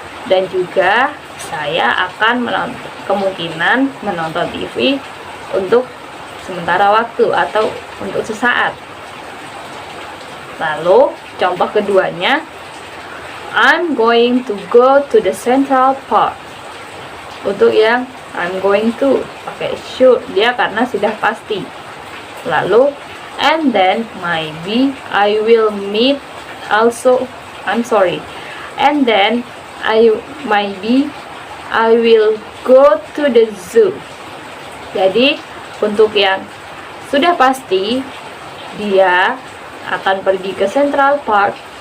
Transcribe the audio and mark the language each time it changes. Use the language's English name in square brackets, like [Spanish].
[Indonesian] Dan juga saya akan kemungkinan menonton TV untuk sementara waktu atau untuk sesaat. Lalu contoh keduanya, [English] I'm going to go to the Central Park. [Indonesian] Untuk yang [English] I'm going to [Indonesian] pakai should, dia karena sudah pasti. [English] Lalu and then maybe I will meet also, and then maybe I will go to the zoo. [Indonesian] Jadi untuk yang sudah pasti dia akan pergi ke Central Park.